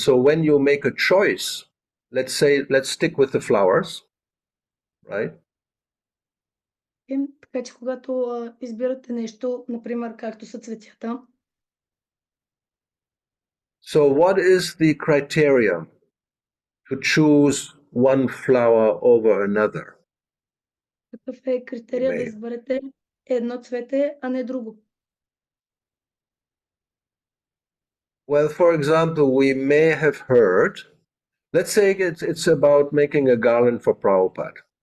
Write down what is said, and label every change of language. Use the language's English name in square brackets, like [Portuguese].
[English] So when you make a choice, let's say, let's stick with the flowers, right? [Bulgarian] Така че когато избирате нещо, например, както са цветята, [English] So what is the criteria to choose one flower over another? [Bulgarian] какъв е критерия да изберете едно цвете, а не друго? [English] Well, for example, we may have heard, let's say it's about making a garland for Prabhupada.